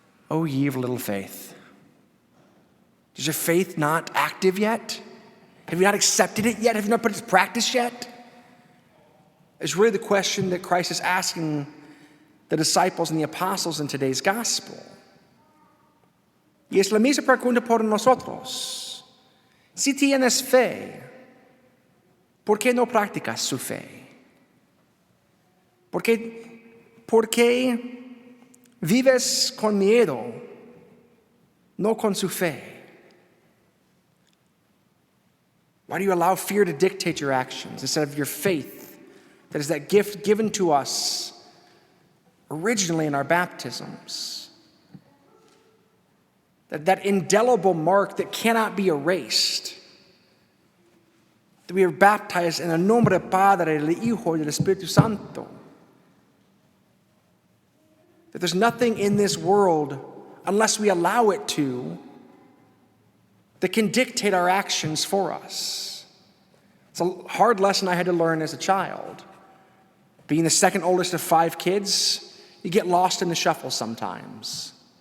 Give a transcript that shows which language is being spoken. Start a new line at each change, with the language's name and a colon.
English: Oh, ye of little faith. Is your faith not active yet? Have you not accepted it yet? Have you not put it to practice yet? It's really the question that Christ is asking the disciples and the apostles in today's gospel.
Spanish: Y es la misma pregunta por nosotros. Si tienes fe, ¿por qué no practicas su fe? ¿Por qué vives con miedo, no con su fe?
English: Why do you allow fear to dictate your actions instead of your faith? That is that gift given to us originally in our baptisms. That indelible mark that cannot be erased. That we are baptized in
Spanish: el nombre del Padre, del Hijo, y del Espíritu Santo.
English: That there's nothing in this world, unless we allow it to, that can dictate our actions for us. It's a hard lesson I had to learn as a child. Being the second oldest of 5 kids, you get lost in the shuffle sometimes.